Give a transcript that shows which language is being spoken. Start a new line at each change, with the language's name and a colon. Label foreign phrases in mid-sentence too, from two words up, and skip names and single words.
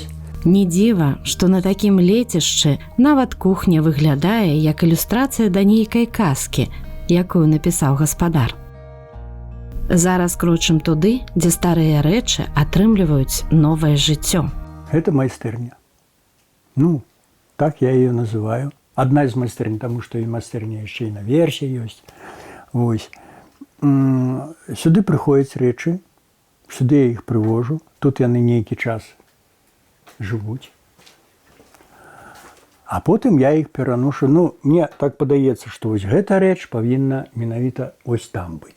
Belarusian: Не дзіва, што на такім лецішчы нават кухня выглядае як ілюстрацыя да нейкай казкі, якую напісаў гаспадар. Зараз крочым туды, дзе старыя рэчы атрымліваюць новае жыццё. Гэта майстэрня. Так я яе называю.
Russian: Одна из
Belarusian: майстэрень, тому што і майстэрня яшчэ і наверсе ёсць. Вось. Сюды прыходзяць рэчы, сюды я іх прывожу, тут яны нейкі час жывуць. А потым я іх пераношу. Мне так падаецца, што вось гэта рэч павінна менавіта ось там быць.